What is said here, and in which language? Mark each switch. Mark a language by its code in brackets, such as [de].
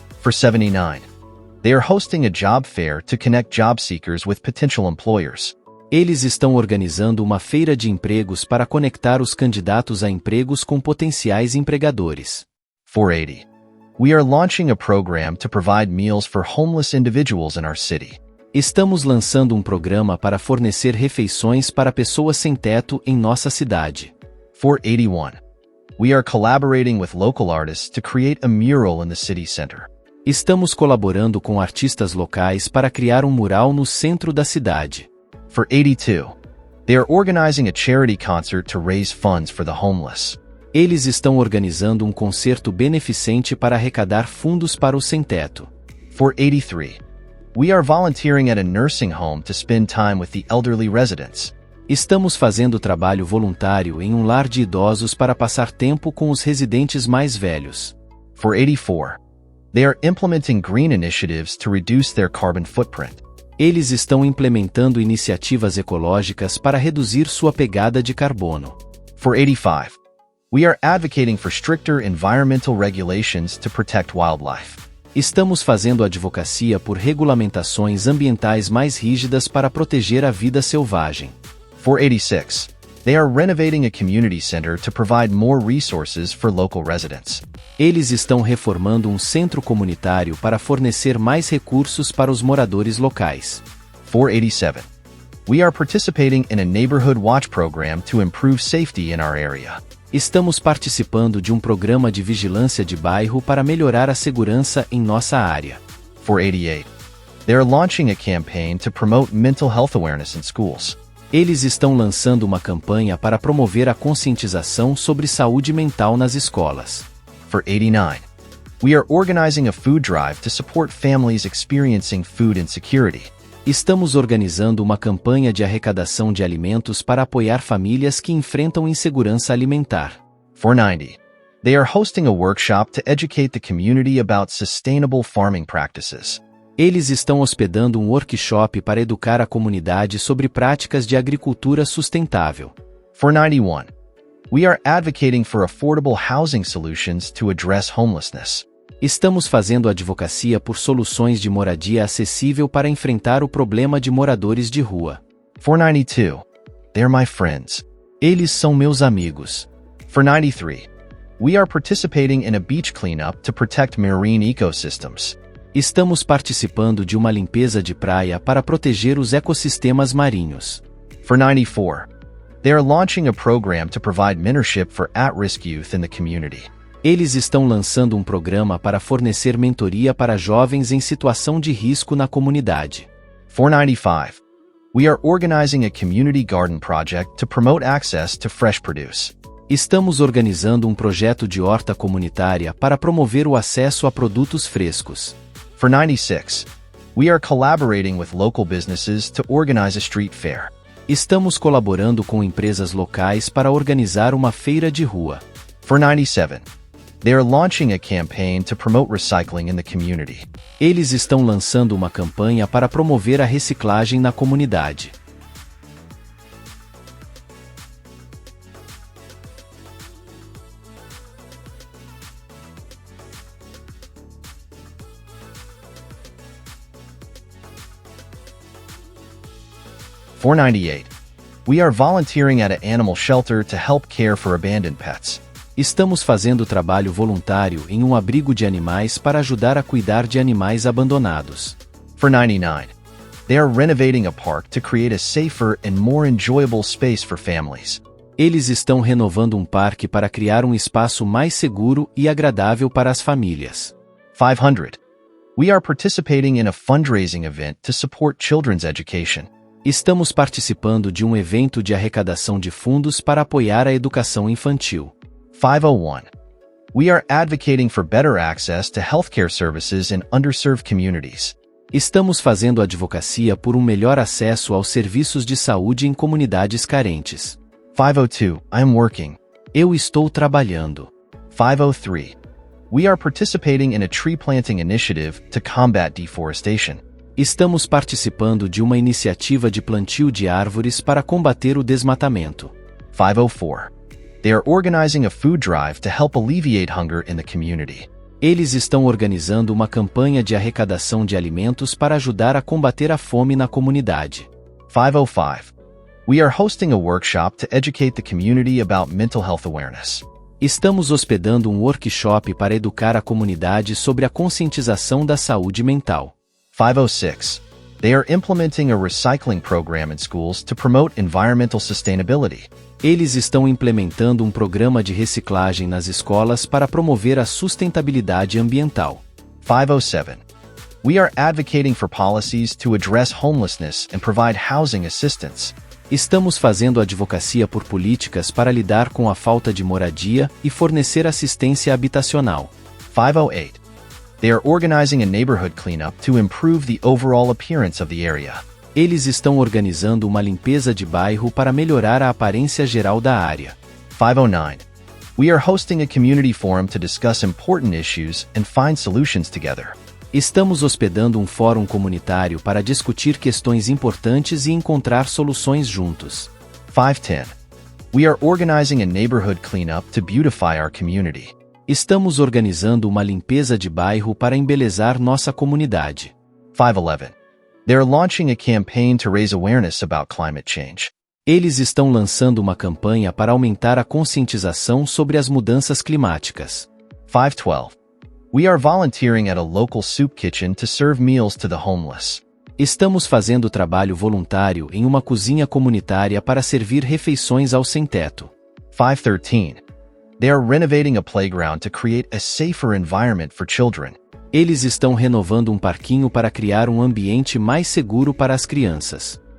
[en] For 79, they are hosting a job fair to connect job seekers with potential employers. [pt] Eles estão organizando uma feira de empregos para conectar os candidatos a empregos com potenciais empregadores. [en] For 80, we are launching a program to provide meals for homeless individuals in our city. [pt] Estamos lançando um programa para fornecer refeições para pessoas sem teto em nossa cidade. [en] For 81, we are collaborating with local artists to create a mural in the city center. [pt] Estamos colaborando com artistas locais para criar um mural no centro da cidade. [en] For 82, they are organizing a charity concert to raise funds for the homeless. [pt] Eles estão organizando um concerto beneficente para arrecadar fundos para os sem-teto. [en] For 83, we are volunteering at a nursing home to spend time with the elderly residents. [pt] Estamos fazendo trabalho voluntário em um lar de idosos para passar tempo com os residentes mais velhos. [en] For 84, They are implementing green initiatives to reduce their carbon footprint. [pt] Eles estão implementando iniciativas ecológicas para reduzir sua pegada de carbono. [en] 485. We are advocating for stricter environmental regulations to protect wildlife. [pt] Estamos fazendo advocacia por regulamentações ambientais mais rígidas para proteger a vida selvagem. [en] 486. They are renovating a community center to provide more resources for local residents. [pt] Eles estão reformando um centro comunitário para fornecer mais recursos para os moradores locais. [en] 487. We are participating in a neighborhood watch program to improve safety in our area. [pt] Estamos participando de um programa de vigilância de bairro para melhorar a segurança em nossa área. [en] 488. They are launching a campaign to promote mental health awareness in schools. [pt] Eles estão lançando uma campanha para promover a conscientização sobre saúde mental nas escolas. [en] 489. We are organizing a food drive to support families experiencing food insecurity. [pt] Estamos organizando uma campanha de arrecadação de alimentos para apoiar famílias que enfrentam insegurança alimentar. [en] 490. They are hosting a workshop to educate the community about sustainable farming practices. [pt] Eles estão hospedando um workshop para educar a comunidade sobre práticas de agricultura sustentável. [en] 491. We are advocating for affordable housing solutions to address homelessness. [pt] Estamos fazendo advocacia por soluções de moradia acessível para enfrentar o problema de moradores de rua. [en] 492. They're my friends. [pt] Eles são meus amigos. [en] 493. We are participating in a beach cleanup to protect marine ecosystems. [pt] Estamos participando de uma limpeza de praia para proteger os ecossistemas marinhos. [en] 494. They are launching a program to provide mentorship for at-risk youth in the community. [pt] Eles estão lançando um programa para fornecer mentoria para jovens em situação de risco na comunidade. [en] 495. We are organizing a community garden project to promote access to fresh produce. [pt] Estamos organizando um projeto de horta comunitária para promover o acesso a produtos frescos. [en] 496. We are collaborating with local businesses to organize a street fair. [pt] Estamos colaborando com empresas locais para organizar uma feira de rua. [en] 497. They are launching a campaign to promote recycling in the community. [pt] Eles estão lançando uma campanha para promover a reciclagem na comunidade. [en] .498. We are volunteering at an animal shelter to help care for abandoned pets. [pt] Estamos fazendo trabalho voluntário em um abrigo de animais para ajudar a cuidar de animais abandonados. [en] 499. They are renovating a park to create a safer and more enjoyable space for families. [pt] Eles estão renovando um parque para criar um espaço mais seguro e agradável para as famílias. [en] 500. We are participating in a fundraising event to support children's education. [pt] Estamos participando de um evento de arrecadação de fundos para apoiar a educação infantil. [en] 501. We are advocating for better access to healthcare services in underserved communities. [pt] Estamos fazendo advocacia por um melhor acesso aos serviços de saúde em comunidades carentes. [en] 502. I am working. [pt] Eu estou trabalhando. [en] 503. We are participating in a tree planting initiative to combat deforestation. [pt] Estamos participando de uma iniciativa de plantio de árvores para combater o desmatamento. [en] 504. They are organizing a food drive to help alleviate hunger in the community. [pt] Eles estão organizando uma campanha de arrecadação de alimentos para ajudar a combater a fome na comunidade. [en] 505. We are hosting a workshop to educate the community about mental health awareness. [pt] Estamos hospedando um workshop para educar a comunidade sobre a conscientização da saúde mental. [en] 506. They are implementing a recycling program in schools to promote environmental sustainability. [pt] Eles estão implementando um programa de reciclagem nas escolas para promover a sustentabilidade ambiental. [en] 507. We are advocating for policies to address homelessness and provide housing assistance. [pt] Estamos fazendo advocacia por políticas para lidar com a falta de moradia e fornecer assistência habitacional. [en] 508. They are organizing a neighborhood cleanup to improve the overall appearance of the area. [pt] Eles estão organizando uma limpeza de bairro para melhorar a aparência geral da área. [en] 509. We are hosting a community forum to discuss important issues and find solutions together. [pt] Estamos hospedando um fórum comunitário para discutir questões importantes e encontrar soluções juntos. [en] 510. We are organizing a neighborhood cleanup to beautify our community. [pt] Estamos organizando uma limpeza de bairro para embelezar nossa comunidade. [en] 511. They are launching a campaign to raise awareness about climate change. [pt] Eles estão lançando uma campanha para aumentar a conscientização sobre as mudanças climáticas. [en] 512. We are volunteering at a local soup kitchen to serve meals to the homeless. [pt] Estamos fazendo trabalho voluntário em uma cozinha comunitária para servir refeições aos sem-teto. [en] 513. They are renovating a playground to create a safer environment for children. [pt] Eles estão renovando um parquinho para criar um ambiente mais seguro para as crianças.